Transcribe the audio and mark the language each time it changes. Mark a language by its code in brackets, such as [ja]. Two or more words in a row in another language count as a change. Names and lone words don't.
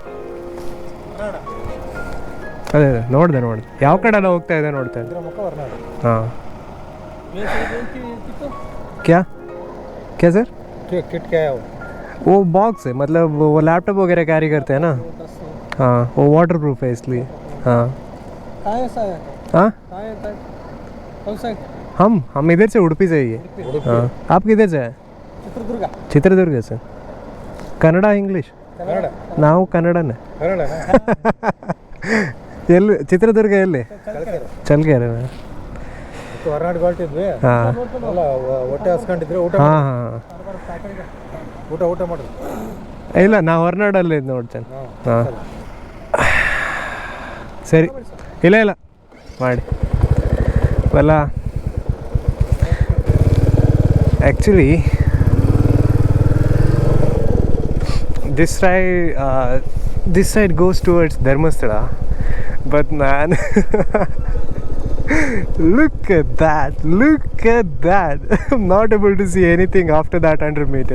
[kn] ಅದೇ ನೋಡಿದೆ ಯಾವ ಕಡೆ ಎಲ್ಲ ಹೋಗ್ತಾ ಇದೆ ನೋಡ್ತಾ ಇದ್ದೆ. ಹಾಂ, [hi] क्या क्या सर? किट क्या है वो बॉक्स है, मतलब वो लैपटॉप वगैरह कैरी करते हैं ना. हाँ, वो [en] water proof [hi] है इसलिए. हाँ हाँ, हम इधर से उडुपी से ही है. हाँ, आप किधर से हैं? [kn] ಚಿತ್ರದುರ್ಗ ಸರ್. ಕನ್ನಡ ಇಂಗ್ಲೀಷ್? ನಾವು ಕನ್ನಡನೇ. ಎಲ್ಲಿ ಚಿತ್ರದುರ್ಗ ಎಲ್ಲಿ? ಚಲ್ಕೆರೆ. ಹೊರನಾಡು ಹೊರಟಿದ್ವಿ. ಹಾಂ, ಹೊಟ್ಟೆ ಹಸ್ಕೊಂಡಿದ್ರೆ ಊಟ. ಹಾಂ ಹಾಂ, ಊಟ ಮಾಡಿದ್ವಿ. ಇಲ್ಲ, ನಾವು ಹೊರನಾಡಲ್ಲಿ ನೋಡ್ತೇನೆ. ಹಾಂ ಸರಿ, ಇಲ್ಲ ಮಾಡಿ ಅಲ್ಲ. [en] ಆ್ಯಕ್ಚುಲಿ this side goes towards Dharmasthala, but man, look at that, I'm not able to see anything after that 100 meter.